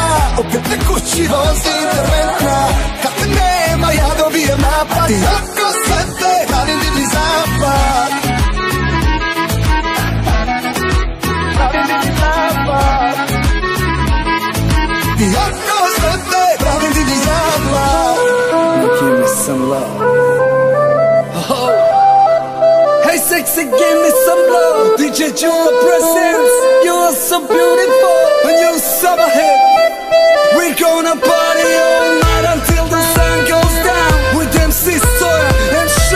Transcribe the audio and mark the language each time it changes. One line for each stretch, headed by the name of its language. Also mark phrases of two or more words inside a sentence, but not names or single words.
Serbian: Opet me kući vozi interventna. Kad te nema ja dobijem napad. I oko sebe radim divlji zapad. Radim divlji zapad. I oko sebe radim divlji zapad.
English: Give me some love. Oh. Hey sexy, give me some love. DJ Juma presents. You are so beautiful and you're so ahead. We're gonna party all night until the sun goes down with MC Sawyer and Sha.